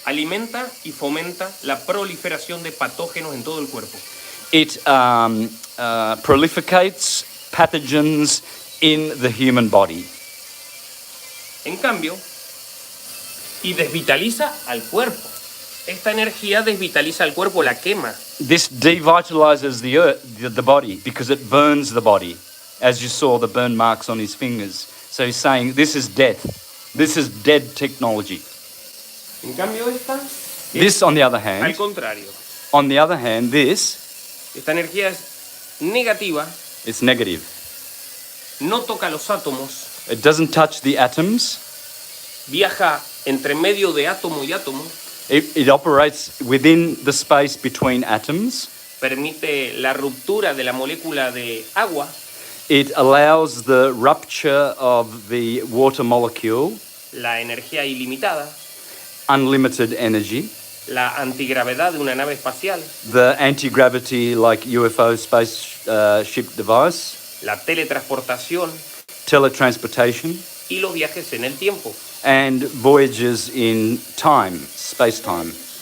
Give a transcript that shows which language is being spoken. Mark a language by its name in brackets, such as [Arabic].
[Spanish] Alimenta y fomenta la proliferación de patógenos en todo el cuerpo. [English] It prolificates pathogens in the human body. [Spanish] En cambio, y desvitaliza al cuerpo. Esta energía desvitaliza al cuerpo, la quema. [English] This devitalizes the body because it burns the body, as you saw the burn marks on his fingers. So he's saying this is death. This is dead technology. [Spanish] En cambio, [English] This, on the other [Spanish] al [English] hand, [Spanish] contrario. [English] this [Spanish] Esta energía es negativa, [English] is negative. [Spanish] no toca los átomos, [English] It doesn't touch the atoms. [Spanish] viaja entre medio de átomo y átomo, [English] It operates within the space between atoms. [Spanish] permite la ruptura de la molécula de agua, [English] It allows the rupture of the water molecule, [Spanish] la energía ilimitada, [English] unlimited energy, [Spanish] la antigravedad de una nave espacial, [English] the anti-gravity like UFO spaceship device, [Spanish] la teletransportación [English] teletransportation, [Spanish] y los viajes en el tiempo. [English] and voyages in time, space-time.